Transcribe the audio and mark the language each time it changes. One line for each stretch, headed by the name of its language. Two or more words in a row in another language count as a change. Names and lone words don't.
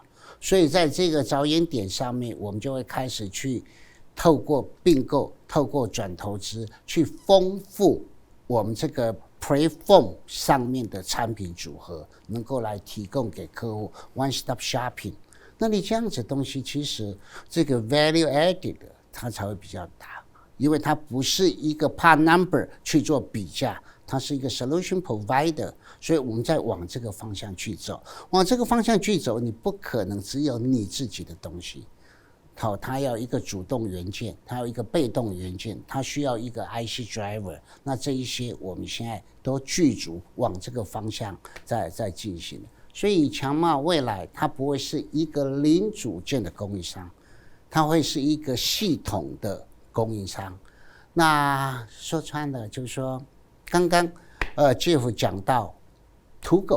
Chinese: 所以在這個着眼點上面，我們就會開始去透過併購、透過轉投資，去豐富我們這個Platform 上面的產品組合，能夠來提供給客戶
English: One Stop Shopping。
Chinese: 那你這樣子的東西，其實這個
English: Value Added
Chinese: 它才會比較大，因為它不是一個
English: Part Number
Chinese: 去做比價，它是一個
English: Solution Provider。
Chinese: 所以我們在往這個方向去走，往這個方向去走，你不可能只有你自己的東西。它要一個主動元件，它要一個被動元件，它需要一個
English: IC driver。
Chinese: 那這一些我們現在都具足往這個方向在進行。所以強茂未來它不會是一個零組件的供應商，它會是一個系統的供應商。那說穿了就是說，剛剛Jeff 講到土狗。